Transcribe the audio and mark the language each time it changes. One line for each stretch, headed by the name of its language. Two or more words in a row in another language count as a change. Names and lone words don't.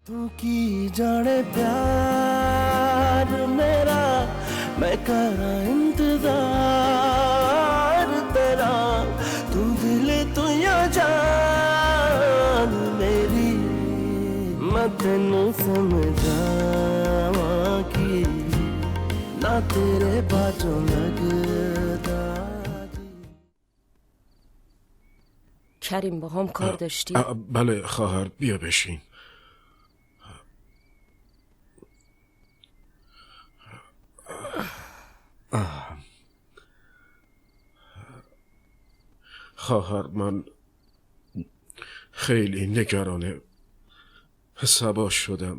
Punjabi: ਤੂੰ ਕੀ ਜਾਣੇ ਪਿਆਰ ਮੇਰਾ ਮੈਂ ਕਰਾਂ ਇੰਤਜ਼ਾਰ ਤੇਰਾ ਤੂੰ ਦਿਲ ਤੂੰ ਯਾ ਜਾਨ ਮੇਰੀ ਮੈਂ ਤੈਨੂੰ ਸਮਝਾਵਾਂ ਕੀ ਨਾ ਤੇਰੇ ਬਾਝੋਂ ਲਗਦਾ
Persian: کریم با هم کار داشتی؟ بله خواهر بیا بشین. خواهر من خیلی نگران صبا شدم.